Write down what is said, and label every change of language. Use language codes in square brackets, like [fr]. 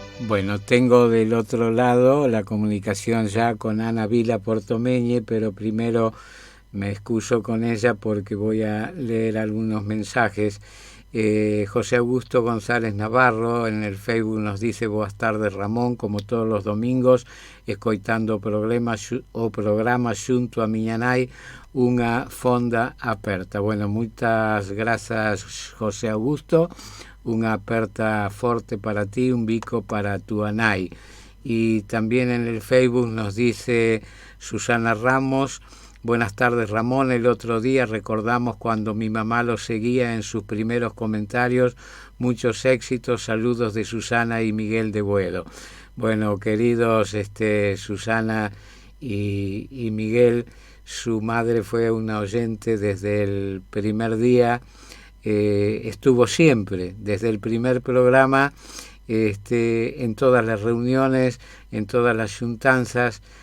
[es] Bueno, tengo del otro lado la comunicación ya con Ana Vila Portomeñe, pero primero me excuso con ella porque voy a leer algunos mensajes. [gl] José Augusto González Navarro [es] en el Facebook nos dice: [gl] boas tardes Ramón, como todos los domingos escoitando o programa xunto a miña nai, unha fonda aperta. Bueno, moitas grazas José Augusto, unha aperta forte para ti, un bico para tu nai. [es] Y también en el Facebook nos dice Susana Ramos: buenas tardes Ramón, el otro día recordamos cuando mi mamá lo seguía en sus primeros comentarios, muchos éxitos, saludos de Susana y Miguel de Boedo. Bueno, queridos Susana y Miguel, su madre fue una oyente desde el primer día, estuvo siempre, desde el primer programa, en todas las reuniones, en todas las juntanzas,